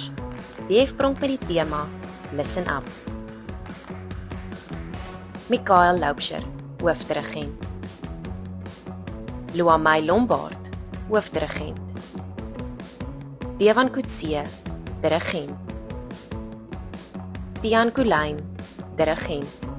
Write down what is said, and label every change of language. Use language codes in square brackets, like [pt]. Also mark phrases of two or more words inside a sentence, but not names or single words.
[af] DF pronk met die tema Listen Up. Mikael Loubser, hoofdirigent. Luamay Lombard, hoofdirigent. Devan Kutse, dirigent. Tian Kulyn, dirigent.